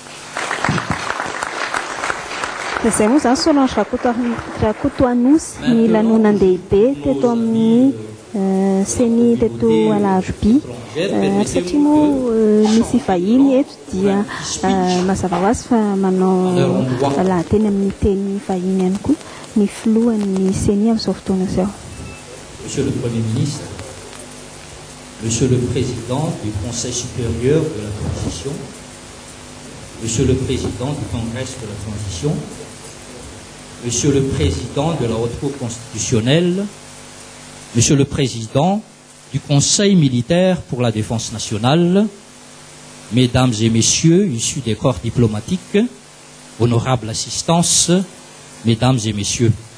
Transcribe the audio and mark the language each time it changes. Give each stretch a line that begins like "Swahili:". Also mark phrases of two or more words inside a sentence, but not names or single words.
Malagasy: Izay moa zany Solange Rakotoanosy ny lanonam-dehibe teto amin'ny CNI teto Alarobia. Satria moa misy vahiny eto dia mazava ho azy fa manao lahateny amin'ny teny vahiny ihany koa ny filohan'ny CNI amin'izao fotoana izao.
French: Monsieur le Premier ministre, Monsieur le Président du Conseil supérieur de la transition, Monsieur le Président du Congrès de la transition, Monsieur le Président de la Haute Cour constitutionnelle, Monsieur le Président du Conseil militaire pour la défense nationale, Mesdames et Messieurs issus des corps diplomatiques, honorable assistance, Mesdames et Messieurs,